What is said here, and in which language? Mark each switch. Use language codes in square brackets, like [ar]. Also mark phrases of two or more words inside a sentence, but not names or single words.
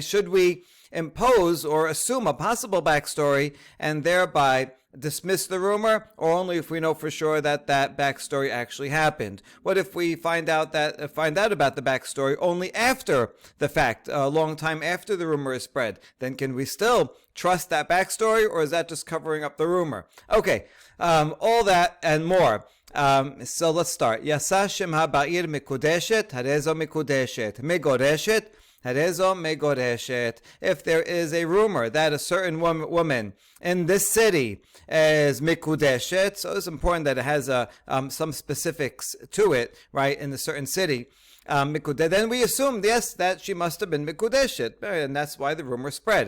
[en] Should we impose or assume a possible backstory and thereby dismiss the rumor, or only if we know for sure that that backstory actually happened? What if we find out about the backstory only after the fact, a long time after the rumor is spread? Then can we still trust that backstory, or is that just covering up the rumor? Okay, all that and more. So let's start. [he] יצא שם בעיר מקודשת, הרי זו מקודשת, מגורשת, הרי זו מגורשת. [en] If there is a rumor that a certain woman in this city is mikudeshet, so it's important that it has some specifics to it, right, in a certain city. Then we assume, yes, that she must have been mikudeshet, and that's why the rumor spread.